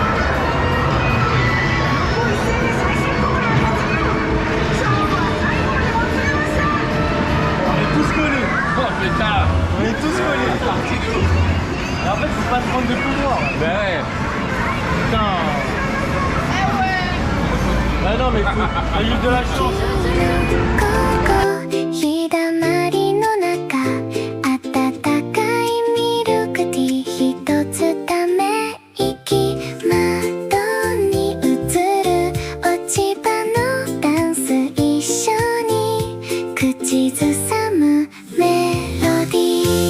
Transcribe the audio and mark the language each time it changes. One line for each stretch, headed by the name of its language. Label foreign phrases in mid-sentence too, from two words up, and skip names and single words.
French: On est tous collés. Oh pétard. On est tous collés. Et en fait, faut pas se prendre de pouvoir. Ben ouais. Putain. Ah non, mais t'as eu de la chance.
Japanese: 日だまりの中温かいミルクティーひとつため息窓に映る落ち葉のダンス一緒に口ずさむメロディ